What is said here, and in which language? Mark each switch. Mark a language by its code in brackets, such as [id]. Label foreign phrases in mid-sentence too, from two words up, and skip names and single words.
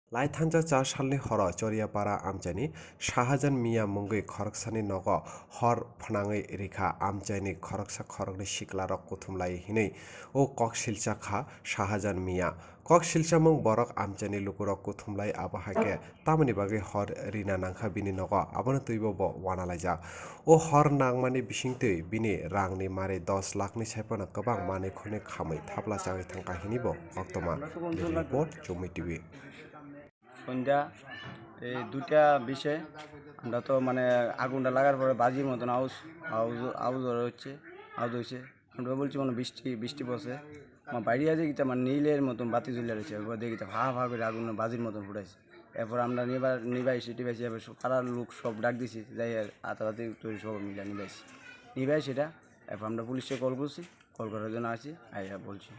[trp] लाइथान्जा 4 सालनि हर चरियापारा आमचाइनि शाहजान मिया मुंगै खरकसानि नग हर फनाङै रेखा आमचाइनि खरकसा खरकनि सिक्लारक कुथुमलाय हिनै ओ कक सिलचा खा शाहजान मिया कक सिलचा मुं बरक आमचाइनि लुकुरक कुथुमलाय आबाहाके तामनि बागै हर रिना नांखा बिनि नग आबनो तुइबो ब वानालायजा ओ हर नांमानि बिसिंतै बिनि रांनि मारे 10 लाखनि साइपना गोबां माने खने खामै थाब्ला जागै थांका हिनिबो अक्टमा रिपोर्ट चुमी টিভি [bn] সন্ধ্যা এই 2টা 20-এ আমরা তো মানে আগুনটা লাগার পরে বাজির মতন আউজ আউজ আউজ হচ্ছে আউজ হয়েছে আমরা বলছি মানে বৃষ্টি বৃষ্টি পড়ছে আমার বাইরে আছে গিয়ে মানে নীলের মতন বাতি জ্বলে রয়েছে এরপর দেখি ভা ভা করে আগুন বাজির মতন ফুটাইছে এরপর আমরা নিবাইছি টিবাইছি এবার পাড়ার লোক সব ডাক দিছি যাই আতারাতি তৈরি সব মিলে নিবাই সেটা এরপর আমরা পুলিশকে কল করছি কল করার জন্য আসি আইয়া বলছি